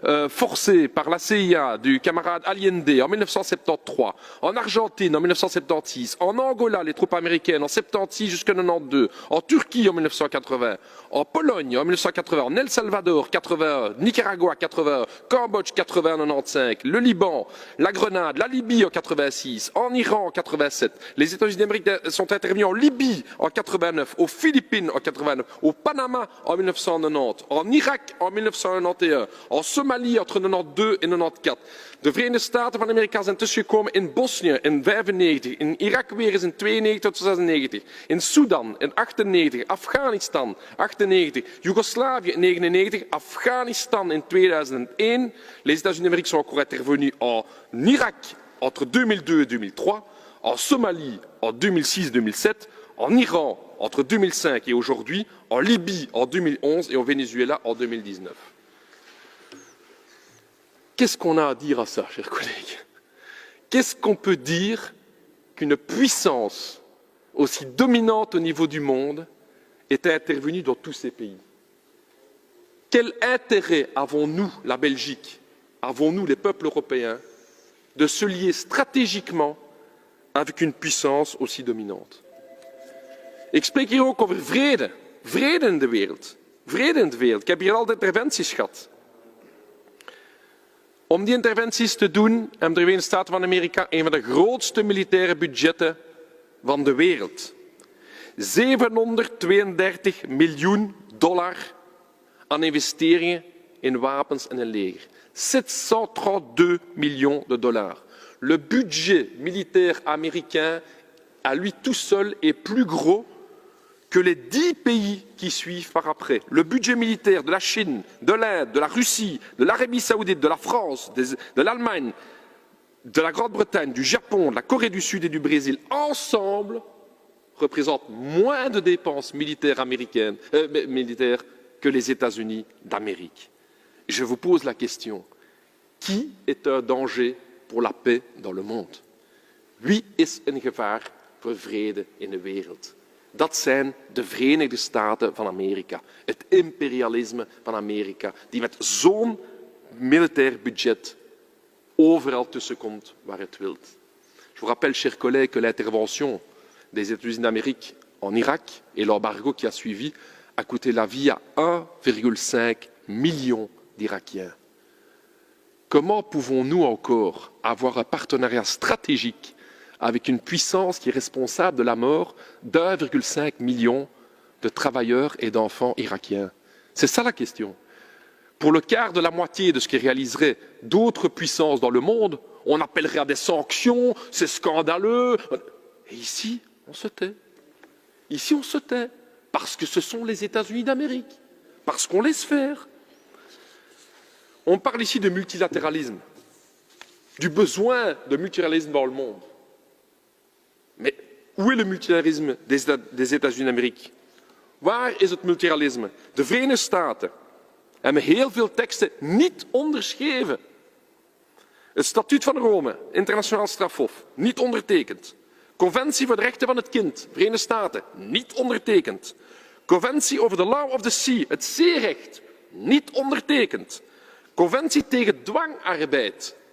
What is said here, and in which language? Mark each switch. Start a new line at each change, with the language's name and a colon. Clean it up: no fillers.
French: forcée par la CIA du camarade Allende en 1973, en Argentine en 1976, en Angola les troupes américaines en 76 jusqu'en 92, en Turquie en 1980, en Pologne en 1980, en El Salvador 81, Nicaragua 81, Cambodge 80 95, le Liban, la Grenade, la Libye en 86, en Iran en 87. Les États-Unis d'Amérique sont intervenus en Libye en 89, aux Philippines en 89, au Panama en 1990, en Irak en 1991, en Somalie entre 92 en 94.
Dutch: De Verenigde Staten van Amerika zijn tussengekomen in Bosnië in 95, in Irak weer eens in 92 tot 96, in Sudan in 98, Afghanistan 98, Joegoslavië in 99, Afghanistan in 2001.
French: Les États-Unis d'Amérique sont encore intervenus en Irak entre 2002 et 2003, en Somalie en 2006-2007, en Iran entre 2005 et aujourd'hui, en Libye en 2011 et au Venezuela en 2019. Qu'est-ce qu'on a à dire à ça, chers collègues? Qu'est-ce qu'on peut dire qu'une puissance aussi dominante au niveau du monde est intervenue dans tous ces pays? Quel intérêt avons-nous, la Belgique, avons-nous, les peuples européens, de se lier stratégiquement avec une puissance aussi dominante?
Dutch: Ik spreek hier ook over vrede. Vrede in de wereld. Vrede in de wereld. Ik heb hier al de interventies gehad. Om die interventies te doen hebben de Verenigde Staten van Amerika een van de grootste militaire budgetten van de wereld. $732 miljoen aan investeringen in wapens en een leger.
French: 732 millions de dollars. Le budget militaire américain, à lui tout seul, est plus gros que les 10 pays qui suivent par après. Le budget militaire de la Chine, de l'Inde, de la Russie, de l'Arabie saoudite, de la France, de l'Allemagne, de la Grande-Bretagne, du Japon, de la Corée du Sud et du Brésil, ensemble, représentent moins de dépenses militaires américaines, militaires que les États-Unis d'Amérique. Je vous pose la question, qui est un danger
Dutch: voor
French: la paix dans le monde?
Dutch: Wie is een gevaar voor vrede in de wereld? Dat zijn de Verenigde Staten van Amerika, het imperialisme van Amerika, die met zo'n militair budget overal tussenkomt waar het wilt.
French: Je vous rappelle, chers collègues, que l'intervention des États-Unis d'Amérique en Irak et l'embargo qui a suivi a coûté la vie à 1,5 million d'Irakiens. Comment pouvons-nous encore avoir un partenariat stratégique avec une puissance qui est responsable de la mort d'1,5 million de travailleurs et d'enfants irakiens? C'est ça la question. Pour le quart de la moitié de ce qui réaliserait d'autres puissances dans le monde, on appellerait à des sanctions, c'est scandaleux. Et ici, on se tait. Ici, on se tait. Parce que ce sont les États-Unis d'Amérique. Parce qu'on laisse faire. On parle ici de multilatéralisme, du besoin de multilatéralisme dans le monde. Mais où est le multilatéralisme des États-Unis d'Amérique?
Dutch: Waar is het multilatéralisme? De Verenigde Staten hebben heel veel teksten niet onderschreven. Het Statuut van Rome, internationaal strafhof, niet ondertekend. Conventie voor de rechten van het kind, Verenigde Staten, niet ondertekend. Conventie
English: over the law of the sea,
Dutch: het zeerecht, niet ondertekend. Conventie tegen dwangarbeid,